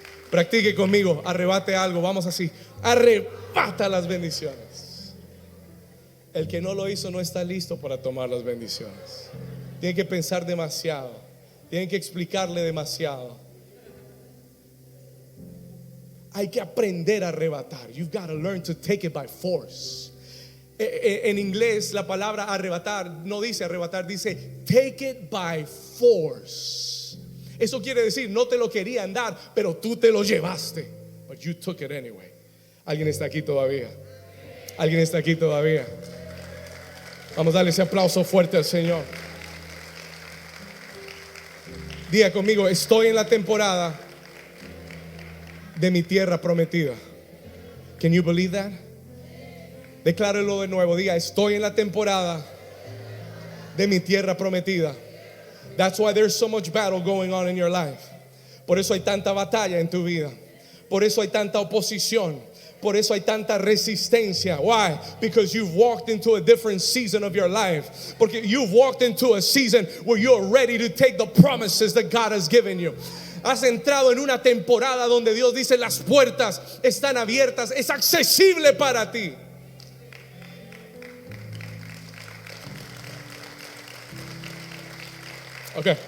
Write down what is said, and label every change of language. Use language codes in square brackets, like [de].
[es] Practique conmigo, arrebate algo, vamos así, arrebata las bendiciones. El que no lo hizo no está listo para tomar las bendiciones. Tiene que pensar demasiado, tiene que explicarle demasiado. Hay que aprender a arrebatar. [en] You've got to learn to take it by force. [es] En inglés la palabra arrebatar no dice arrebatar, dice [en] take it by force. [es] Eso quiere decir, no te lo querían dar, pero tú te lo llevaste. [en] But you took it anyway. [es] ¿Alguien está aquí todavía? ¿Alguien está aquí todavía? Vamos a darle ese aplauso fuerte al Señor. Diga conmigo, estoy en la temporada de mi tierra prometida. [en] Can you believe that? [es] Declárelo de nuevo. Diga, estoy en la temporada de mi tierra prometida. [en] That's why there's so much battle going on in your life. [es] Por eso hay tanta batalla en tu vida. Por eso hay tanta oposición. Por eso hay tanta resistencia. [en] Why? Because you've walked into a different season of your life. Porque you've walked into a season where you're ready to take the promises that God has given you. [es] Has entrado en una temporada donde Dios dice las puertas están abiertas. Es accesible para ti. Ok.